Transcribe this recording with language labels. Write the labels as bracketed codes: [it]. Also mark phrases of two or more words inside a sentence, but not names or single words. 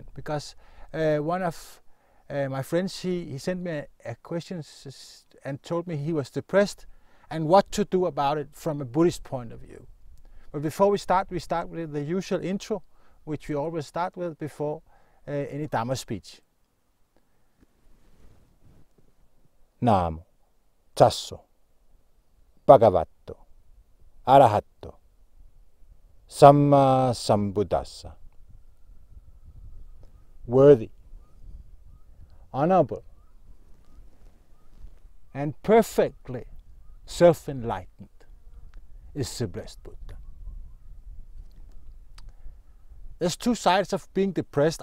[en] Because one of my friends, he sent me a question and told me he was depressed and what to do about it from a Buddhist point of view. But before we start with the usual intro, which we always start with before any Dhamma speech. [pi] Namo tasso bhagavato arahato samma sambuddhassa. [en] Worthy, honorable, and perfectly self-enlightened is the blessed Buddha. There's two sides of being depressed.